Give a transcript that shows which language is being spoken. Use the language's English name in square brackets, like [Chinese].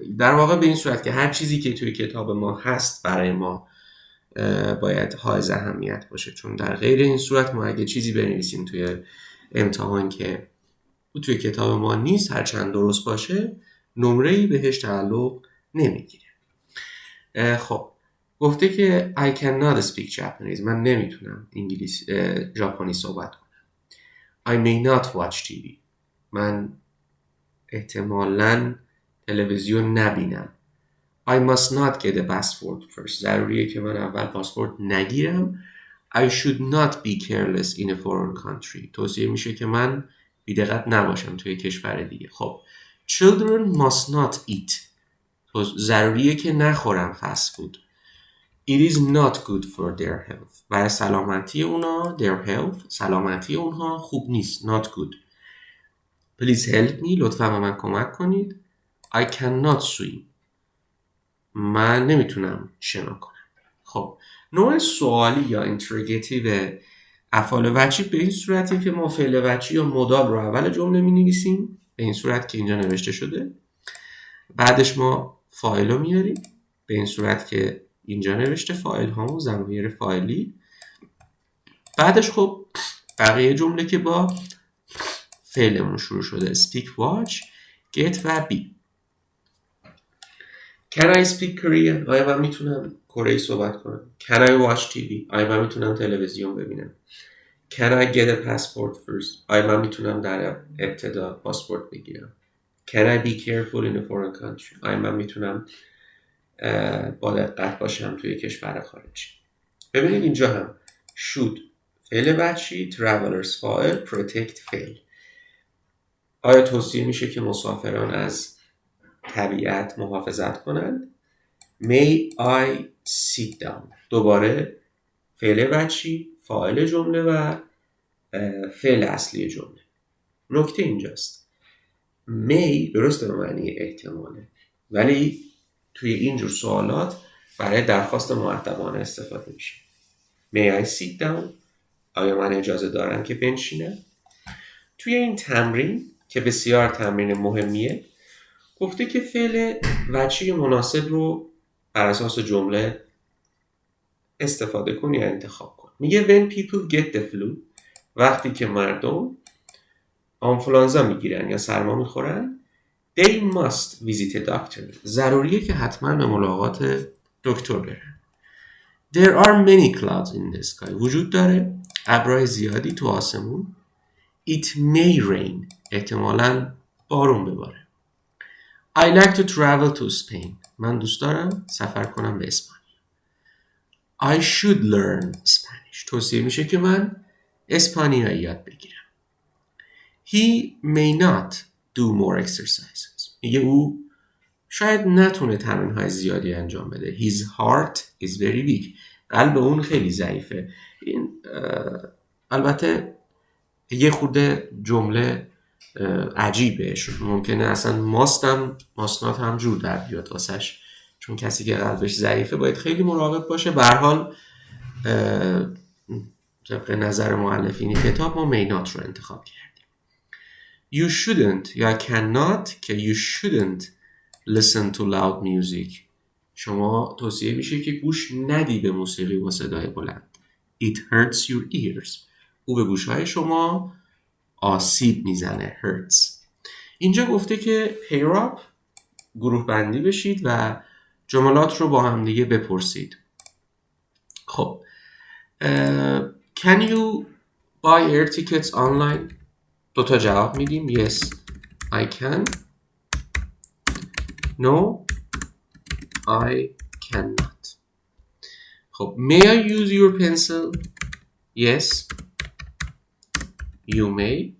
[Persian] در واقع به این صورت که هر چیزی که توی کتاب ما هست برای ما باید حائز اهمیت باشه، چون در غیر این صورت ما اگه چیزی بنویسیم توی امتحان که توی کتاب ما نیست هرچند درست باشه نمره‌ای بهش تعلق نمیگیره. خب گفته که [English] I cannot speak Japanese. [Persian] من نمیتونم ژاپنی صحبت کنم. [English] I may not watch TV. [Persian] من احتمالاً تلویزیون نبینم. [English] I must not get a passport first. [Persian] ضروریه که من اول پاسپورت نگیرم. [English] I should not be careless in a foreign country. [Persian] توصیه میشه که من بی‌دقت نباشم توی کشور دیگه. [English] خب children must not eat. [Persian] ضروریه که نخورم [English] fast food. It is not good for their health. [Persian] برای سلامتی اونا [English] their health [Persian] سلامتی اونها خوب نیست. [English] Not good. Please help me. [Persian] لطفاً به من کمک کنید. [English] I cannot swim. [Persian] من نمیتونم شنا کنم. خب نوع سوالی یا اینتروگیتیو افعال وجیب به این صورتی که ما فعل وجیب یا مدال رو اول جمله می‌نویسیم به این صورت که اینجا نوشته شده. بعدش ما فاعل رو میاریم به این صورت که اینجا نوشته فاعل هامون ضمیر فاعلی. بعدش خب بقیه جمله که با فعلمون شروع شده speak, watch, get و be. [English] Can I speak Korean? [Persian] آیا من میتونم کره صحبت کنم؟ [English] Can I watch TV? [Persian] آیا من میتونم تلویزیون ببینم؟ [English] Can I get a passport first? [Persian] آیا من میتونم در ابتدا پاسپورت بگیرم؟ [English] Can I be careful in a foreign country? [Persian] آیا من میتونم با دقت باشم توی کشور خارجی؟ ببینید اینجا هم should فعل وجهی، travelers فاعل، protect فعل. آیا توصیه میشه که مسافران از طبیعت محافظت کنند؟ [English] May I sit down. [Persian] دوباره فعل وجهی، فاعل جمله و فعل اصلی جمله. نکته اینجاست may درسته به معنی احتماله، ولی توی اینجور سوالات برای درخواست مؤدبانه استفاده میشه. [English] May I sit down. [Persian] آیا من اجازه دارم که بنشینم؟ توی این تمرین که بسیار تمرین مهمیه گفته که فعل وجهی مناسب رو بر اساس جمله استفاده کن یا انتخاب کن. [English] میگه when people get the flu [Persian] وقتی که مردم آنفولانزا میگیرن یا سرما میخورن [English] they must visit a doctor. [Persian] ضروریه که حتما به ملاقات دکتر برن. [English] There are many clouds in the sky. [Persian] وجود داره ابرهای زیادی تو آسمون. [English] It may rain. [Persian] احتمالاً بارون بباره. [English] I like to travel to Spain. [Persian] من دوست دارم سفر کنم به اسپانیا. [English] I should learn Spanish. [Persian] توصیه میشه که من اسپانیایی یاد بگیرم. [English] He may not do more exercises. [Persian] میگه او شاید نتونه تمرین‌های زیادی انجام بده. [English] His heart is very weak. [Persian] قلب اون خیلی ضعیفه. این البته یه خورده جمله عجیبه. ممکنه اصلا ماسنات هم جور در بیاد واسش، چون کسی که قلبش ضعیفه باید خیلی مراقب باشه. به هر حال طبق نظر مؤلفین کتاب ما مینات رو انتخاب کردیم. [English] You shouldn't یا cannot که you shouldn't listen to loud music. [Persian] شما توصیه میشه که گوش ندی به موسیقی با صدای بلند. [English] It hurts your ears. [Persian] او به گوشهای شما آسیب میزنه. [English] hurts. [Persian] اینجا گفته که [English] pair up [Persian] گروه بندی بشید و جملات رو با هم دیگه بپرسید. [English] خب can you buy air tickets online؟ [Persian] دوتا جواب میدیم. [English] Yes I can. No I cannot. خب may I use your pencil؟ Yes you may.